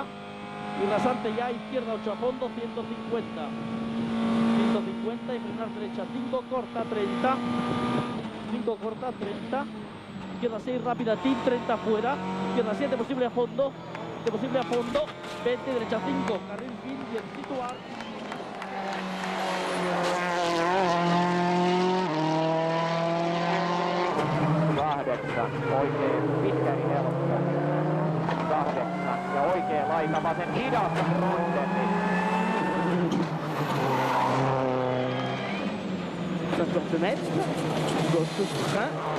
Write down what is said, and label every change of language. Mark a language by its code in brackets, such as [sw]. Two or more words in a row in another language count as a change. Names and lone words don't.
[es] Y rasante ya, izquierda 8 a fondo, 150. 150 y frenar derecha 5, corta 30. 5 corta 30. Izquierda 6, rápida, team 30 fuera. Izquierda 7, posible a fondo. 20, derecha 5. Carril fin, bien situar. [fi] Oikein pitkä helppo. 8 ja oikea laita vasen hidas Rondeni. [fr] 50 mètres, gauche frein.